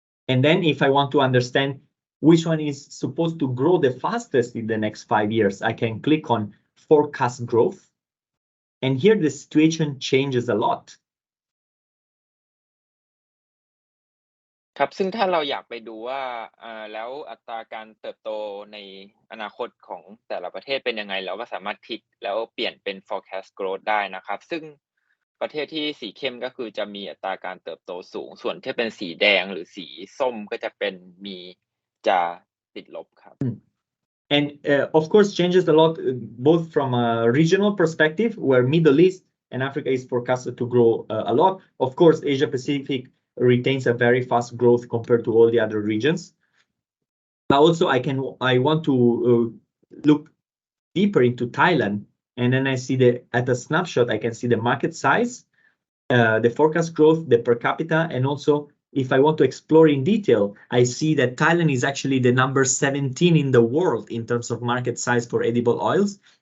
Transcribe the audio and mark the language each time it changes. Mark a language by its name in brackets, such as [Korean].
[English] And then if I want to understand which one is supposed to grow the fastest in the next 5 years, I can click on forecast growth. And here the situation changes a lot. [Thai] ครับซึ่งถ้าเราอยากไปดูว่าแล้วอัตราการเติบโตในอนาคตของแต่ละประเทศเป็นยังไงเราก็สามารถคลิกแล้วเปลี่ยนเป็น forecast growth ได้นะครับซึ่งประเทศที่สีเข้มก็คือจะมีอัตราการเติบโตสูงส่วนที่เป็นสีแดงหรือสีส้มก็จะจะติดลบครับ [English] And of course changes a lot both from a regional perspective where Middle East and Africa is forecasted to grow a lot. Of course, Asia Pacific retains a very fast growth compared to all the other regions. But also I want to look deeper into Thailand, and then I see at a snapshot I can see the market size, the forecast growth, the per capita, and also if I want to explore in detail, I see that Thailand is actually the number 17 in the world in terms of market size for edible oils.